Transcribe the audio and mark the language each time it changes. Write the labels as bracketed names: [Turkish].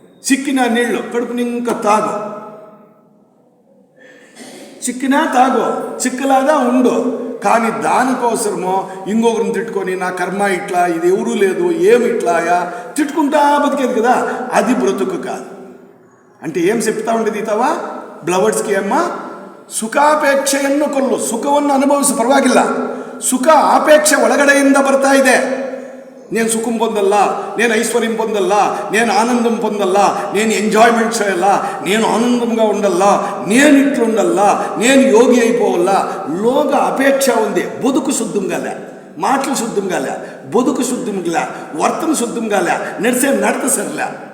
[Telugu] సిక్కిన నీళ్ళు కడుపుని ఇంకా తాగు, చిక్కినా తాగు, చిక్కలాగా ఉండు. కానీ దానికోసమో ఇంకొకరిని తిట్టుకొని నా కర్మ ఇట్లా, ఇది ఎవరూ లేదు, ఏమి ఇట్లాయా తిట్టుకుంటా బతికేది కదా, అది బ్రతుకు కాదు. అంటే ఏం చెప్తా ఉండేది ఇతవా [Kannada] ಬ್ಲವರ್ಸ್ಗೆ ಅಮ್ಮ ಸುಖಾಪೇಕ್ಷೆಯನ್ನು ಕೊಲ್ಲು, ಸುಖವನ್ನು ಅನುಭವಿಸು ಪರವಾಗಿಲ್ಲ, ಸುಖ ಆಪೇಕ್ಷೆ ಒಳಗಡೆಯಿಂದ ಬರ್ತಾ ಇದೆ. [Telugu] నేను సుఖం పొందల్ల, నేను ఐశ్వర్యం పొందల్ల, నేను ఆనందం పొందల్ల, నేను ఎంజాయ్మెంట్ చేయాల, నేను ఆనందంగా ఉండల్లా, నేను ఇట్లుండల్లా, నేను యోగి అయిపోవల్లా. లోక అపేక్ష ఉంది. బతుకు శుద్ధం కాలే, మాటలు శుద్ధం కాలే, బతుకు శుద్ధం కాలే, వర్తన శుద్ధం కాలే, నడిచే నడత సరిలే.